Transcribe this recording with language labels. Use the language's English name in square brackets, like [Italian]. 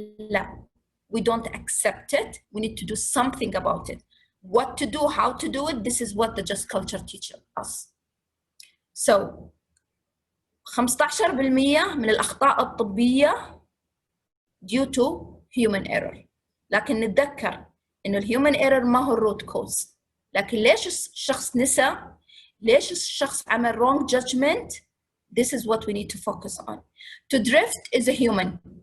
[Arabic] لا. [English] We don't accept it. We need to do something about it. What to do, how to do it, this is what the just culture teaches us. So 15% [Arabic] من الأخطاء الطبية [English] due to human error. [Arabic] لكن نتذكر إنه الهيومن error ما هو الروت كوز. لكن ليش الشخص نسى؟ ليش الشخص عمل [English] wrong judgment? This is what we need to focus on. To drift is a human.